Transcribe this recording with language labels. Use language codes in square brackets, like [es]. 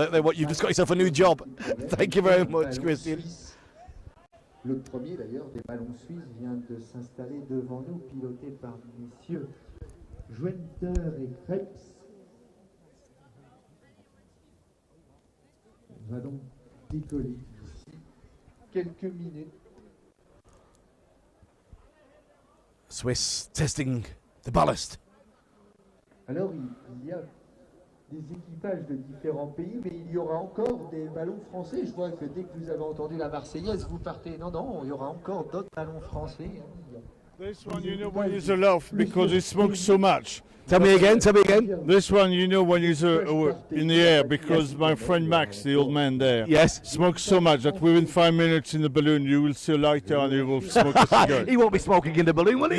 [en] What, you've just got yourself a new job. Thank you very much, Christian. [fr] Le premier d'ailleurs des ballons suisses vient de s'installer devant nous, piloté par messieurs Schwenter et Krebs. On va donc décoller d'ici quelques minutes. [en] Swiss testing the ballast. [fr] Alors il y a des équipages de différents pays, mais il y aura encore des ballons français. Je vois que dès que vous avez entendu la Marseillaise, vous partez. Non, non, il y aura encore d'autres ballons français. [en] This one, you know, when it's aloft because it smokes so much. Tell me again. This one, you know, when it's in the air because my friend Max, the old man there, Yes. smokes so much that within 5 minutes in the balloon you will see a lighter and you will smoke a cigarette. He won't be smoking in the balloon, will he?